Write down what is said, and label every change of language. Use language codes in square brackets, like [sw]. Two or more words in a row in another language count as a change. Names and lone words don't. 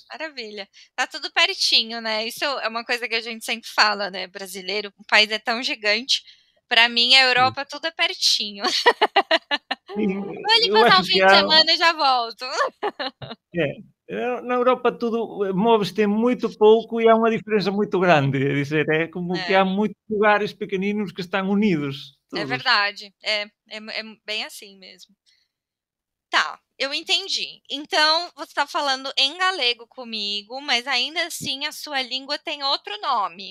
[pt] maravilha. Tá tudo pertinho, né? Isso é uma coisa que a gente sempre fala, né? Brasileiro, o país é tão gigante. Pra mim, a [gl] pois. [pt] Europa tudo é pertinho. Sim, Vou ali eu passar acho um que fim de há semana e já volto. [gl] na Europa tudo move-se moito pouco e há unha diferenza moito grande, é dizer, é como que há [pt] É, [gl] moitos lugares pequeninos que están unidos, [pt] é [gl] todos. [pt] verdade. É bem assim mesmo. Tá, eu entendi. Então, você tá falando em galego comigo, mas ainda assim a sua língua tem outro nome.